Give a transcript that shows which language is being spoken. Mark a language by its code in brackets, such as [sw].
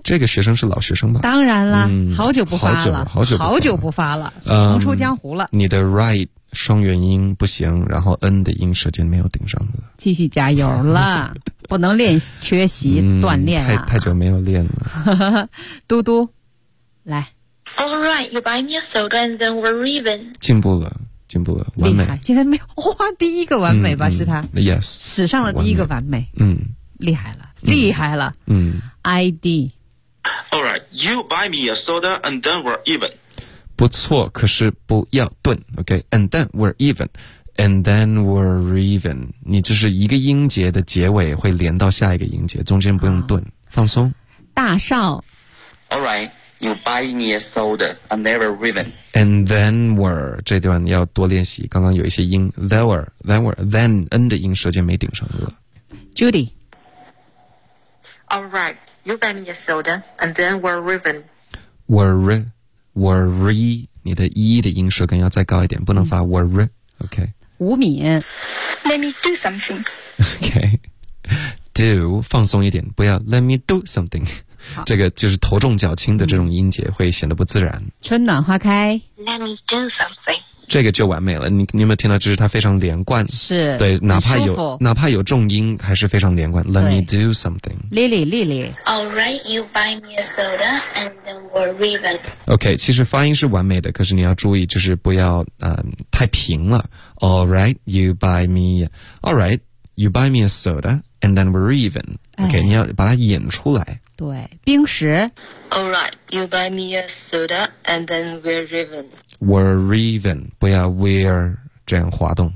[zh] 这个学生是老学生吧？当然了，好久不发了，好久不发了，重出江湖了。你的 right 双元音不行，然后 n 的音舌尖没有顶上了。继续加油了，不能练缺席锻炼了。太久没有练了。嘟嘟，来。 [en] All right, you buy me a soda and then we're even. [zh] 进步了，完美。厉害，现在没有哇，第一个完美吧？是他 [en] ？Yes， [zh] 史上的第一个完美。厉害了，厉害了。ID。 [en] All right, you buy me a soda and then we're even. [zh] 不错，可是不要顿 ，OK? [en] And then we're even, and then we're even. [zh] 你就是一个音节的结尾会连到下一个音节，中间不用顿，放松。大少 [en] ，All right, you buy me a soda and then we're even. And then we're [zh] 这段要多练习，刚刚有一些音 ，then n 的音舌尖没顶上颚。 [en] Judy, all right. You buy me a soda, and then we're raven. [zh] We're 你的一的音舌根要再高一点，不能发 we're. OK. 吴敏 [en] ，Let me do something. [zh] OK. Do 放松一点，不要 [en] let me do something. [zh] 这个就是头重脚轻的这种音节会显得不自然。春暖花开。 [en] Let me do something. [zh] 这个就完美了。你有没有听到，就是它非常连贯，是，对，哪怕有重音还是非常连贯。 [en] Let me do something. Lily, Lily. Alright, you buy me a soda and then we're raven. [zh] OK, 其实发音是完美的，可是你要注意就是不要太平了。 [en] Alright, you buy me Alright, you buy me a soda and then we're even. [zh] OK,、哎、你要把它演出来。对，冰石。 [en] Alright, you buy me a soda and then we're even. We're even, [zh] 不要 we're 这样滑动。